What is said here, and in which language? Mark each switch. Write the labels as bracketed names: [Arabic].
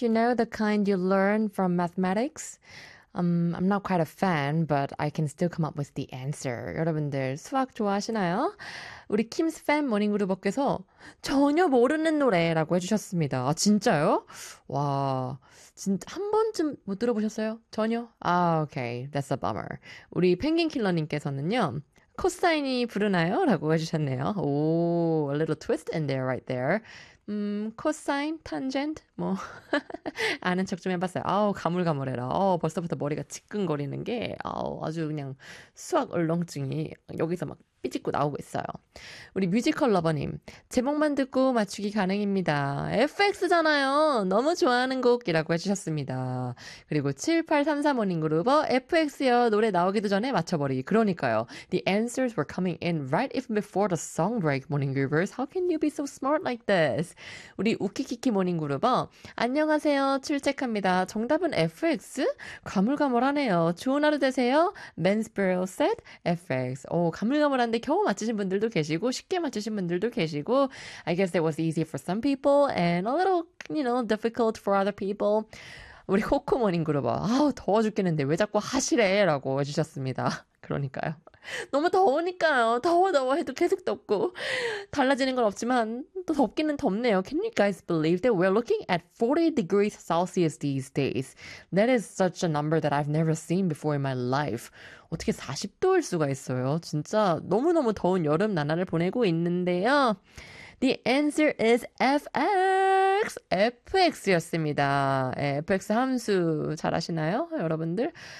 [English] You know, the kind you learn from mathematics? I'm not quite a fan, but I can still come up with the answer. [Korean] 여러분들, 수학 좋아하시나요? 우리 킴스 팬 모닝그루버께서 전혀 모르는 노래라고 해주셨습니다. 아, 진짜요? 와, 진짜 한 번쯤 못 들어보셨어요? 전혀? 아, [English] okay. That's a bummer. [Korean] 우리 펭귄킬러님께서는요. 코사인이 부르나요? 라고 해주셨네요. [English] 오, a little twist in there, right there. [Korean] 코사인, 탄젠트, 뭐 아는 척좀 해봤어요. 아우 가물가물해라. 아우 벌써부터 머리가 지끈거리는 게 아우 아주 그냥 수학 얼렁증이 여기서 막 삐짓고 나오고 있어요. 우리 뮤지컬 러버님 제목만 듣고 맞추기 가능입니다. FX잖아요. 너무 좋아하는 곡이라고 해주셨습니다. 그리고 7833 모닝그루버 FX요 노래 나오기도 전에 맞춰버리기. 그러니까요. [English] The answers were coming in right even before the song break, Mohr-Ingvers. How can you be so smart like this? [Korean] 우리 우키키키 모닝그루버 안녕하세요. 출첵합니다. 정답은 FX? 가물가물하네요. 좋은 하루 되세요. [English] Mansplainer said FX. [Korean] 오 가물가물한. 근데 겨우 맞추신 분들도 계시고 [English] 쉽게 맞추신 분들도 계시고 I guess it was easy for some people and a little, difficult for other people. [Korean] 우리 코코모닝 그룹 아우 더워 죽겠는데 왜 자꾸 하시래? 라고 해주셨습니다. 그러니까요. 너무 더우니까요. 더워 해도 계속 덥고 달라지는 건 없지만 또 덥기는 덥네요. [English] Can you guys believe that we're looking at 40 degrees Celsius these days? That is such a number that I've never seen before in my life. [Korean] 어떻게 40도일 수가 있어요? 진짜 너무너무 더운 여름 나날을 보내고 있는데요. [English] The answer is FX. [Korean] FX였습니다. FX 함수 잘 아시나요, 여러분들?